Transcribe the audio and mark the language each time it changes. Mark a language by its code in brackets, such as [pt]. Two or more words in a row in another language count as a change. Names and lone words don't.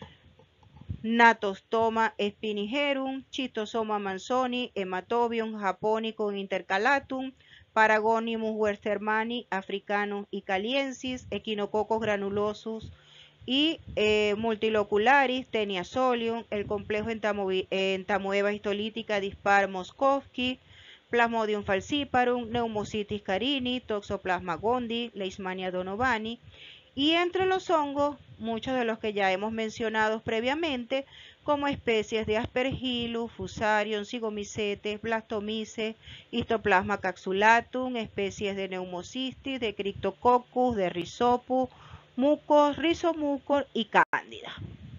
[es] Natostoma spinigerum, Schistosoma manzoni, Hematobium japonicum intercalatum, Paragonimus westermani, africanus y caliensis, Echinococcus granulosus y multilocularis, Taenia solium, el complejo entamoeba histolítica dispar Moskovsky, Plasmodium falciparum, Pneumocystis carini, Toxoplasma gondii, Leishmania donovani, y entre los hongos, muchos de los que ya hemos mencionado previamente, como especies de Aspergillus, Fusarium, Zygomycetes, Blastomyces, Histoplasma capsulatum, especies de Pneumocystis, de Cryptococcus, de Rhizopus, Mucos, Rhizomucos y Cándida.